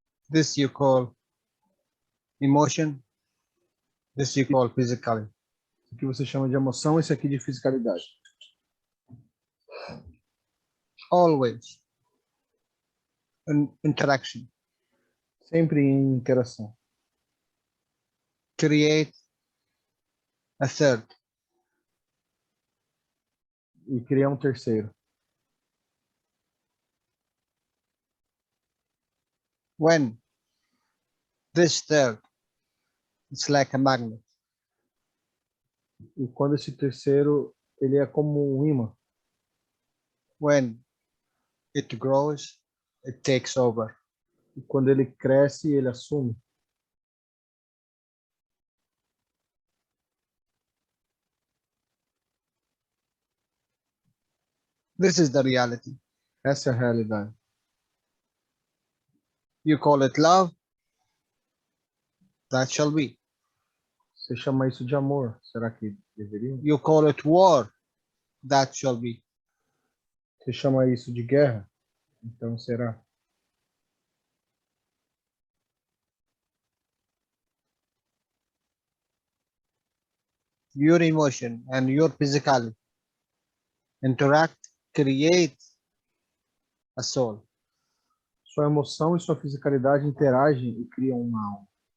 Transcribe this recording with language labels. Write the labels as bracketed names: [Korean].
[English] This you call emotion. This you call physically. [Portuguese] O que você chama de emoção, esse aqui de fisicalidade. [English] Always in interaction. [Portuguese] Sempre em interação. [English] Create a third. [Portuguese] E criar um terceiro. [English] When this third is like a magnet. [Portuguese] E quando esse terceiro, ele é como um imã. [English] When it grows, it takes over. [Portuguese] E quando ele cresce, ele assume. [English] This is the reality. [Portuguese] Essa é a realidade. [English] You call it love, that shall be. [Portuguese] Você chama isso de amor. Será que deveria? [English] You call it war, that shall be. [Portuguese] Você chama isso de guerra? Então será? [English] Your emotion and your physicality interact, create a soul. [Portuguese] Sua emoção e sua fisicalidade interagem e criam uma alma.